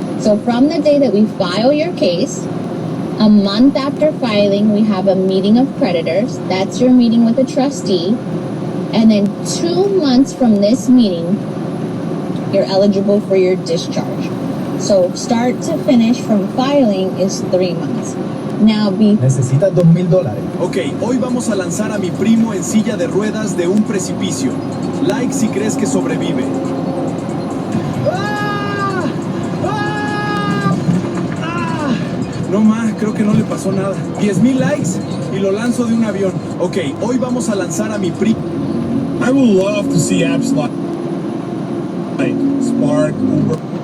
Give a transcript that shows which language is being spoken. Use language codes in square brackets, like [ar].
[en] So from the day that we file your case, a month after filing, we have a meeting of creditors. That's your meeting with a trustee. And then 2 months from this meeting, you're eligible for your discharge. So start to finish from filing is 3 months. Now [es] Necesitas $2,000. Ok, hoy vamos a lanzar a mi primo en silla de ruedas de un precipicio. Like si crees que sobrevive. ¡Ah! ¡Ah! ¡Ah! No más, creo que no le pasó nada. 10,000 likes y lo lanzo de un avión. Ok, hoy vamos a lanzar a mi primo. [en] I would love to see apps like Spark, Uber.